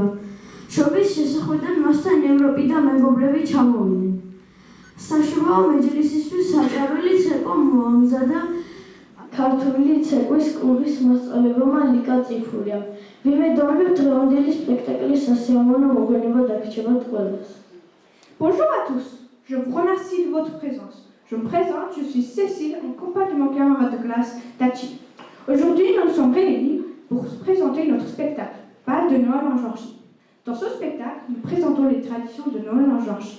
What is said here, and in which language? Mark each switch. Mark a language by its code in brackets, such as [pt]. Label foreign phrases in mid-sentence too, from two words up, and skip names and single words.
[ka] შობის შესახვედრად მასთან ევროპი და მეგობრები ჩამოვიდნენ. საშობაო მეჯლისისთვის საჭარელი ცეკვა მოამზადა ქართული ცეკვის კლუბის მასწავლებელმა ლიკა წიფურიამ. ვიმედოვრებ დღევანდელი სპექტაკლის სასიამოვნო მოგონება დაგრჩებათ ყველას. [fr] Bonjour à tous, je vous remercie de votre présence. Je me présente, je suis Cécile, en compagnie de mon camarade de classe, Tachi. Aujourd'hui, nous sommes réunis pour présenter notre spectacle, Bal de Noël en Géorgie. Dans ce spectacle, nous présentons les traditions de Noël en Géorgie.